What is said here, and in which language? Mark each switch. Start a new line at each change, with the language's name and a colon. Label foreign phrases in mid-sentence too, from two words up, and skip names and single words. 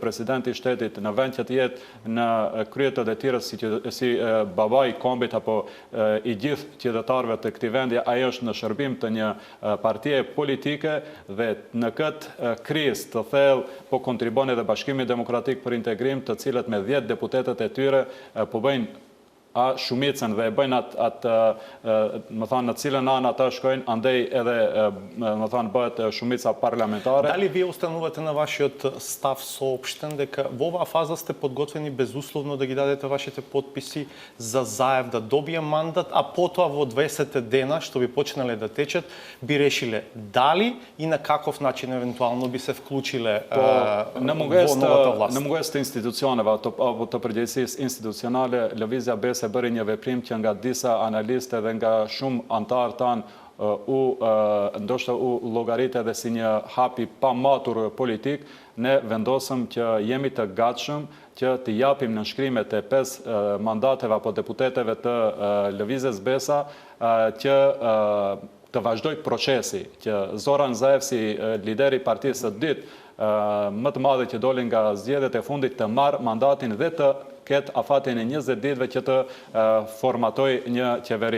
Albanian: presidenti i shtetit në vend që të jetë në krye të detyrës si babai i kombit apo i gjithë qytetarëve të këtij vendi, ai është në shërbim të një partie politike dhe në këtë krizë të thellë po kontribon edhe Bashkimi Demokratik për Integrim, të cilët me 10 deputetët e tyre po bëjnë shumicën dhe e bëjnë atë, më thonë, në cilën anë ata shkojnë, andej edhe, më thonë, bëhet shumica parlamentare.
Macedonian: Дали вие установувате на вашиот став соопштен дека во оваа фаза сте подготвени безусловно да ги дадете вашите подписи за Заев да добие мандат, а потоа во 20 дена што би почнале да течат, би решиле дали и на каков начин евентуално би се вклучиле во новата власт?
Albanian: Në mungesë të institucioneve apo të përgjegjësisë institucionale, Lëvizja Bes e bëri një veprim që nga disa analistë dhe nga shumë antarë tanë ndoshta u llogaritet edhe si një hap i pamatur politik. Ne vendosëm që jemi të gatshëm që të japim nënshkrimet e 5 mandateve apo deputeteve të Lëvizjes Besa që të vazhdoj procesi, që Zoran Zaev si lideri i partisë së ditë më të madhe që dolin nga zgjedhjet e fundit të marrë mandatin dhe të ketë afatin e 20 ditëve që të formatoj një qeveri.